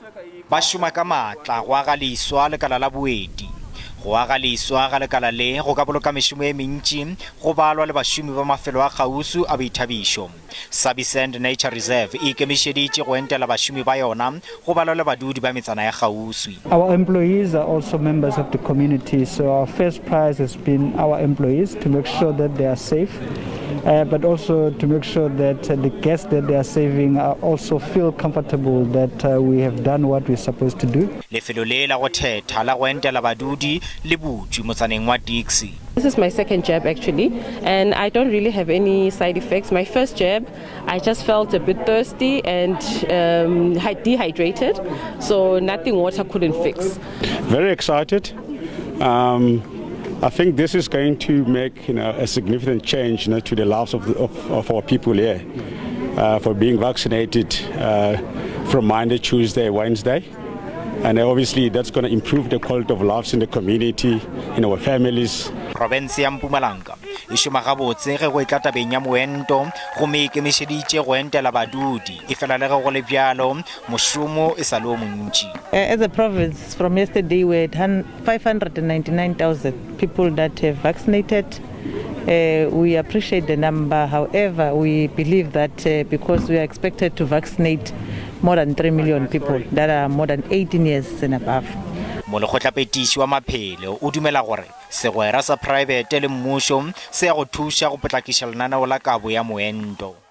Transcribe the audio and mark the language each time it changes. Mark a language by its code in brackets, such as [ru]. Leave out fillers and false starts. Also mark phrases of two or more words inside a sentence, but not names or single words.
[nso] ba šoma ka matla go aga leiswa lekala la boeti go aga leiswa ga lekala le go ka boloka mešomo e mentši go balwa le bašomi ba mafelo a kgausu a boithabišo. Sabisand Nature Reserve e ikemišeditše go entela bašomi ba yona go balwa le badudi ba metsana ya kgauswi. [en] Our employees are also members of the community, so our first prize has been our employees to make sure that they are safe. But also to make sure that the guests that they are saving also feel comfortable that we have done what we're supposed to do. [nso] Lefelo le la go thetha la go entela badudi le butsu motsaneng wa Dixie. [en] This is my second jab actually, and I don't really have any side effects. My first jab, I just felt a bit thirsty and dehydrated, so nothing water couldn't fix. Very excited. I think this is going to make a significant change to the lives of our people here for being vaccinated from Monday, Tuesday, Wednesday. And obviously that's going to improve the quality of lives in the community, in our families. [nso] Province ya Mpumalanga e šoma gabotse ge go etla tabeng ya moento go me ikemišeditše go entela badudi e fela le ge go le bjalo mošomo e sa le o montši. [en] As a province, from yesterday we had 599,000 people that have vaccinated. We appreciate the number. However, we believe that because we are expected to vaccinate more than 3 million people that are more than 18 years and above. [nso] Molekgotlapetiši wa maphelo o dumela gore segwera sa private le mmušo se ya go thuša go potlakiša lenaneo la kabo ya moento.